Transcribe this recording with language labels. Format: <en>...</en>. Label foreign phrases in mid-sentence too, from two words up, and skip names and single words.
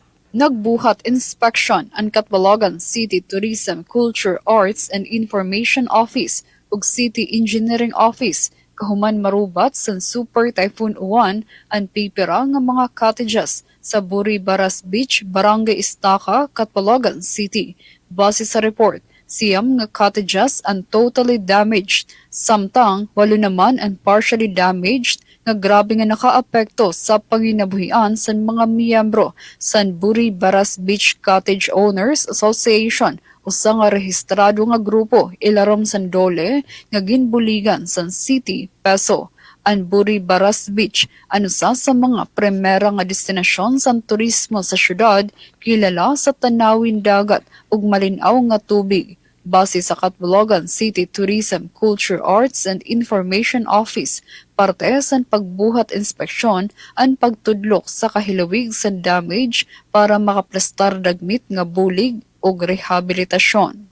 <war>Nagbuhat inspection ang Catbalogan City Tourism, Culture, Arts and Information Office ug City Engineering Office kahuman marubat sa Super Typhoon Uwan ang pipira nga mga cottages sa Buri Baras Beach, Barangay Estaca, Catbalogan City. Base sa report, siyam nga cottages ang</war> <en>totally damaged,</en> <war>samtang 8 naman ang</war> <en>partially damaged</en> <war>nga grabe nga nakaapekto sa panginabuhian sa mga miyembro sa Buri Baras Beach Cottage Owners Association usa nga rehistrado nga grupo ilarom san Dole nga ginbuligan sa City Peso. Ang Buri Baras Beach ano sa mga primera nga destinasyon sa turismo sa syudad, kilala sa tanawin dagat ug malinaw nga tubig. Base sa Catbalogan City Tourism, Culture, Arts and Information Office, parte sa pagbuhat inspeksyon ang pagtudlok sa kahilawig sa damage para makaplastar dagmit nga bulig o rehabilitasyon.</war>